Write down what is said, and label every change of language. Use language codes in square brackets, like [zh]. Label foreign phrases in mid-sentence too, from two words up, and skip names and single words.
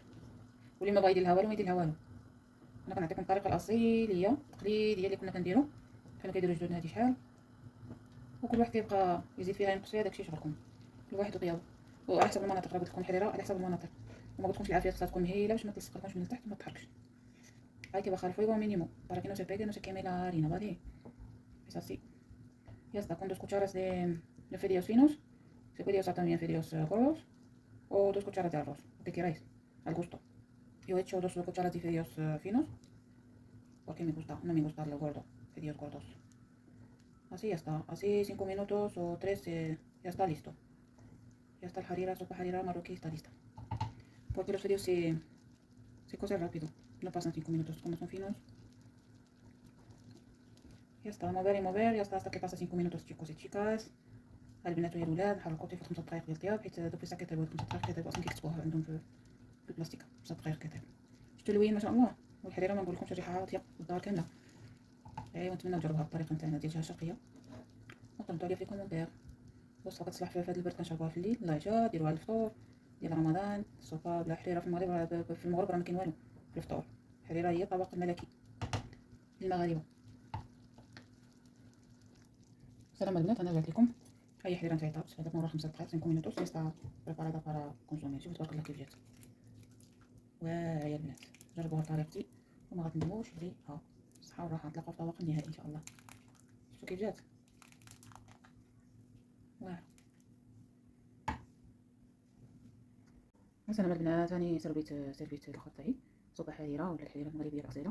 [ar] واللي ما بغا يدير لها والو ما يدير لها والو. انا كنعطيكم الطريقه الاصيليه التقليديه اللي كنا كنديرو بحال كيديروا جدودنا هادي شحال، وكل واحد كيبقى يزيد فيها ينقص فيها، داكشي شغلكم كل واحد وطيابو، وعلى حسب المناطق. راه قلت لكم الحريره على حسب المناطق، وما قلتلكمش العافيه خصها تكون مهيله باش ما تلصقلكمش من التحت وما تحرقش. [es] Hay que bajar el fuego mínimo para que no se pegue, no se queme la harina, ¿vale? Es así. Ya está, con 2 cucharas de fideos finos. Se puede usar también fideos gordos o 2 cucharas de arroz, lo que queráis, al gusto. Yo he hecho 2 cucharas de fideos finos porque me gusta, no me gusta lo gordo, fideos gordos. Así ya está, así 5 minutos o 3 ya está listo. Ya está el harira, sopa harira marroquí está lista. Porque los fideos se cocen rápido, no pasan 5 minutos, como son finos. Ya está, mover y mover, ya está hasta que pasa 5 minutos chicos y chicas. [ar] البنات ويا الولاد نحركو حتى 5 دقائق ديال الطياب، حيت دوك الساعه كيطيبوا 5 دقائق كيطيبوا اصلا كيكتبوها عندهم في البلاستيك 5 دقائق كيطيب. شفتوا اللوين ما شاء الله، والحريره ما نقولكمش الريحه عاطيه الدار كامله. ايوا نتمنى تجربوها الطريقه نتاعنا ديالها شرقيه، وقولوا لي في كومونتير. وصفه كتصلح في هذا البرد كنشربوها في الليل، الله يجا ديروها للفطور ديال رمضان. السوبا بلا حريره في المغرب، في المغرب راه ما كاين والو في الفطور. الحريره هي الطبق الملكي للمغاربه. سلام البنات، انا رجعت لكم. هي حريره نتاعي طابت، هذاك مورا 5 دقائق 5 [es] minutos ya está preparada para consumir. [ar] شوفوا تبارك الله كيف جات. ويا البنات جربوها بطريقتي وما غتندموش عليها. صحه وراحه، نتلاقاو في الطبق النهائي ان شاء الله. شفتوا كيف جات؟ واعره. السلام البنات، راني سربيت الخط تاعي صوبا حريره ولا الحريره المغربيه الاصيله.